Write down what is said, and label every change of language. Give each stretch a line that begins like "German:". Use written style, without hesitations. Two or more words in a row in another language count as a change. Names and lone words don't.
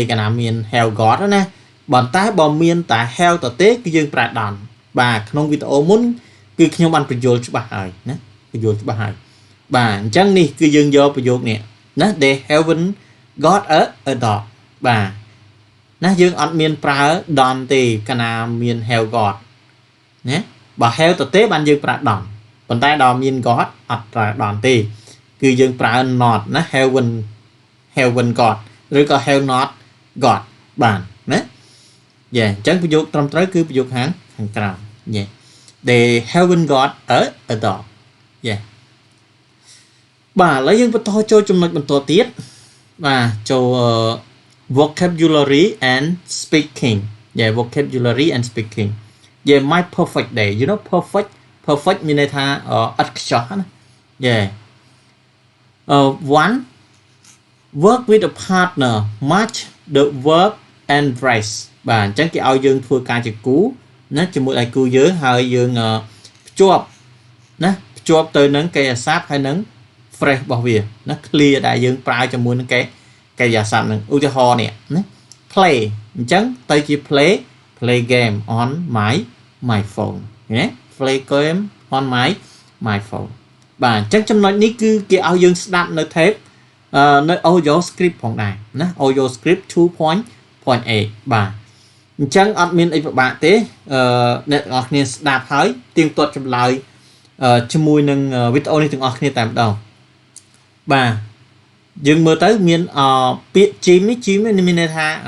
Khmer: កាលណាមាន
English: have got
Khmer: ណាប៉ុន្តែបើមានតែ have ទៅទេគឺយើងប្រើ don't បាទក្នុងវីដេអូមុនគឺខ្ញុំបានបញ្យល់ច្បាស់ហើយណាបញ្យល់ច្បាស់ហើយ បាទអញ្ចឹងនេះគឺយើងយកប្រយោគនេះណា
English: they haven't got a dog
Khmer: បាទណាយើងអត់មានប្រើ don't ទេកាលណាមាន
English: have got
Khmer: ណាបើ have ទៅទេបានយើងប្រើ don't ប៉ុន្តែដល់មាន got អត់ប្រើ don't ទេគឺយើងប្រើ not ណា
English: haven't got
Khmer: ឬក៏
English: have not got
Khmer: បានណាអញ្ចឹងប្រយោគត្រឹមត្រូវគឺប្រយោគខាងក្រោម
English: they haven't got a dog
Khmer: បាទឥឡូវយើងបន្តចូលចំណុចបន្តទៀតបាទចូល
English: vocabulary and speaking vocabulary and speaking my perfect day you know perfect
Khmer: មានន័យថាឥតខ្ចោះណា
English: one work with a partner match the verb and phrase
Khmer: បាទអញ្ចឹងគេឲ្យយើងធ្វើការជាគូណាជាមួយដៃគូយើងហើយយើងភ្ជាប់ទៅនឹងកិរិយាសព្ទ ហើយនឹង phrase របស់វាណា clear ដែលយើងប្រើជាមួយនឹងកិរិយាសព្ទនឹងឧទាហរណ៍នេះណា play អញ្ចឹង ទៅជា
English: play game on my phone
Khmer: ណា
English: play game on my phone
Khmer: បាទអញ្ចឹងចំណុចនេះគឺគេឲ្យយើងស្ដាប់នៅ tape នៅ
English: audio script
Khmer: ផងដែរណា
English: audio script 2.8
Khmer: បាទអញ្ចឹងអត់មានអីពិបាកទេអ្នកទាំងអស់គ្នាស្ដាប់ហើយទៀងទាត់ចម្លើយជាមួយនឹងវីដេអូនេះទាំងអស់គ្នាតែម្ដងបាទយើងមើលទៅមានពាក្យ gym នេះមានន័យថា